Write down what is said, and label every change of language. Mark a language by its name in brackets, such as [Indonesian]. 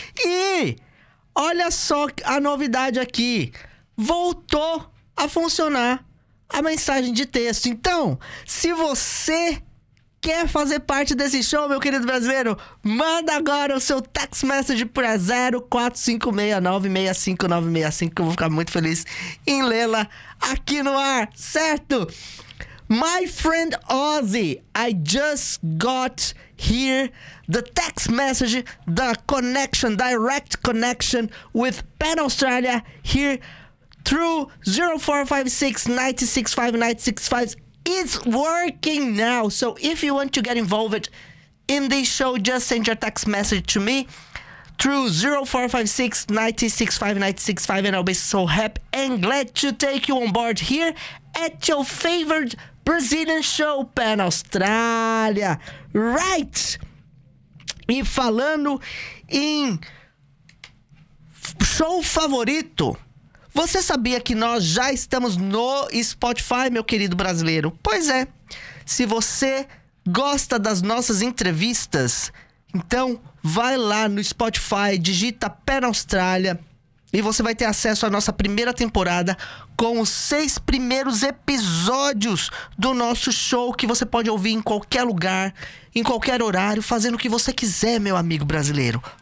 [Portuguese] E olha só a novidade aqui, voltou a funcionar a mensagem de texto. Então, se você quer fazer parte desse show, meu querido brasileiro, manda agora o seu [English] text message [Portuguese] para 045696595. Eu vou ficar muito feliz em lê-la aqui no ar, certo? [English] My friend Ozzy, I just got here the text message, the connection, direct connection with Pan Australia here through 0456-965-965. It's working now. So if you want to get involved in this show, just send your text message to me through 0456-965-965 and I'll be so happy and glad to take you on board here at your favorite Brazilian show, Pan Australia. Right! [Portuguese] E falando em show favorito, você sabia que nós já estamos no Spotify, meu querido brasileiro? Pois é. Se você gosta das nossas entrevistas, então vai lá no Spotify, digita Pan Australia e você vai ter acesso à nossa primeira temporada com os 6 primeiros episódios do nosso show que você pode ouvir em qualquer lugar, em qualquer horário, fazendo o que você quiser, meu amigo brasileiro.